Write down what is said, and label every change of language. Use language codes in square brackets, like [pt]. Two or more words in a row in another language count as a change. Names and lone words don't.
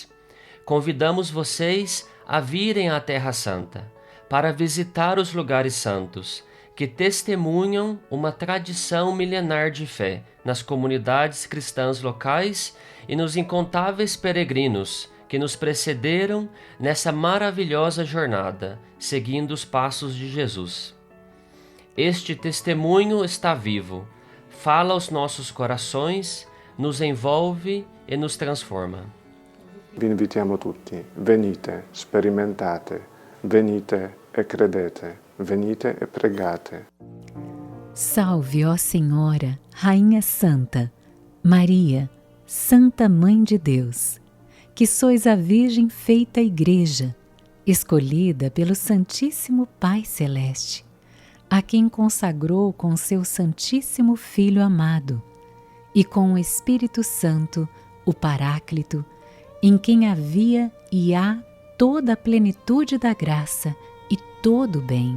[pt] Convidamos vocês a virem à Terra Santa, para visitar os lugares santos, que testemunham uma tradição milenar de fé nas comunidades cristãs locais e nos incontáveis peregrinos que nos precederam nessa maravilhosa jornada, seguindo os passos de Jesus. Este testemunho está vivo, fala aos nossos corações, nos envolve e nos transforma. [it] vi invitiamo tutti, venite, sperimentate, venite e credete, venite e pregate. [pt] Salve, ó Senhora, Rainha Santa, Maria, Santa Mãe de Deus, que sois a Virgem feita Igreja, escolhida pelo Santíssimo Pai Celeste, a quem consagrou com seu Santíssimo Filho amado, e com o Espírito Santo, o Paráclito, em quem havia e há toda a plenitude da graça e todo o bem.